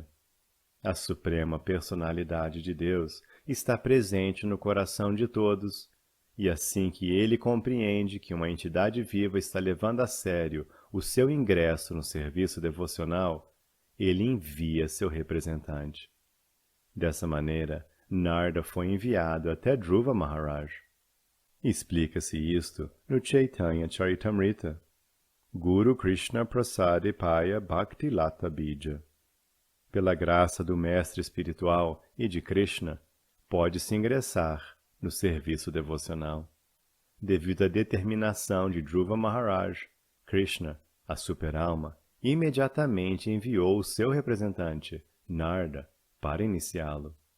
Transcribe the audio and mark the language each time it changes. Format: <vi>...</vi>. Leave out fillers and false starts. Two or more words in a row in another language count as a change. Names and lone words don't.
<pt>A suprema personalidade de Deus está presente no coração de todos, e assim que ele compreende que uma entidade viva está levando a sério o seu ingresso no serviço devocional, ele envia seu representante. Dessa maneira, Narda foi enviado até Dhruva Maharaj. Explica-se isto no Chaitanya Charitamrita.</pt> <bn>গুরু কৃষ্ণ প্রসাদে পায় ভক্তি লতা বীজ.</bn> <pt>Pela graça do mestre espiritual e de Krishna, pode-se ingressar no serviço devocional. Devido à determinação de Dhruva Maharaj, Krishna, a super-alma, imediatamente enviou o seu representante, Narda, para iniciá-lo.</pt>